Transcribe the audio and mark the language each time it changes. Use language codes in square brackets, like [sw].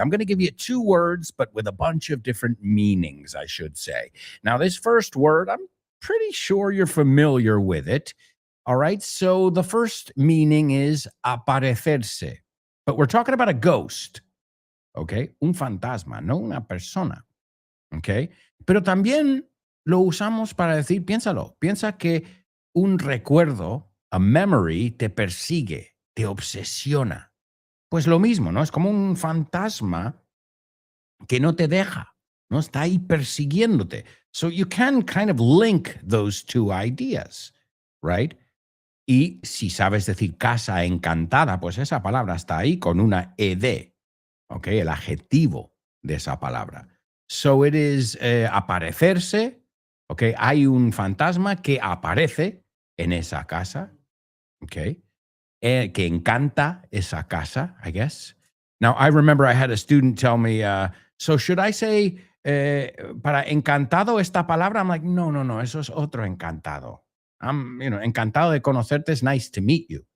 [en] I'm going to give you 2 words, but with a bunch of different meanings, I should say. Now, this first word, I'm pretty sure you're familiar with it. All right. So the first meaning is aparecerse. But we're talking about a ghost. [es] Okay. Un fantasma, no una persona. Okay. Pero también lo usamos para decir, piénsalo, piensa que un recuerdo, [en] a memory, [es] te persigue, te obsesiona. Pues lo mismo, ¿no? Es como un fantasma que no te deja, ¿no? Está ahí persiguiéndote. [en] So you can kind of link those 2 ideas, right? [es] Y si sabes decir casa encantada, pues esa palabra está ahí con una ed, ¿ok? El adjetivo de esa palabra. [en] So it is [es] aparecerse. Okay, hay un fantasma que aparece en esa casa, okay, que encanta esa casa, [en] I guess. Now, I remember I had a student tell me, so should I say, [es] para encantado esta palabra? [en] I'm like, no, [es] eso es otro encantado. Encantado de conocerte, [en] it's nice to meet you.